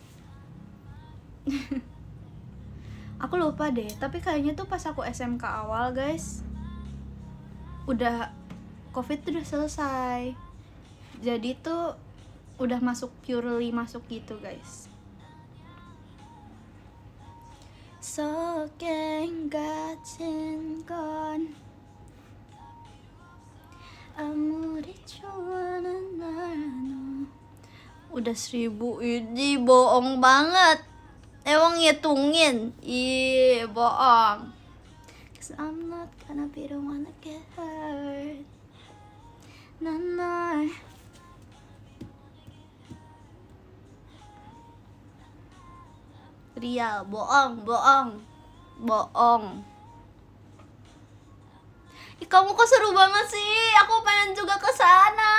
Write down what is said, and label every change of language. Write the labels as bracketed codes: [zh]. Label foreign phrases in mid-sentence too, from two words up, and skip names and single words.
[id] Aku lupa deh, tapi kayaknya tuh pas aku SMK awal guys, udah Covid tuh udah selesai. Jadi tuh udah purely masuk gitu guys. [ko] 소갱 같은 건 아무리 좋아하는 나도. [id] Udah 1000 ini bohong banget. Emang ngitungin? Ih, bohong. [en] 'Cause I'm not gonna be the one that get hurt. [id] Nah. Real, bohong. Ih, kamu kok seru banget sih? Aku pengen juga ke sana.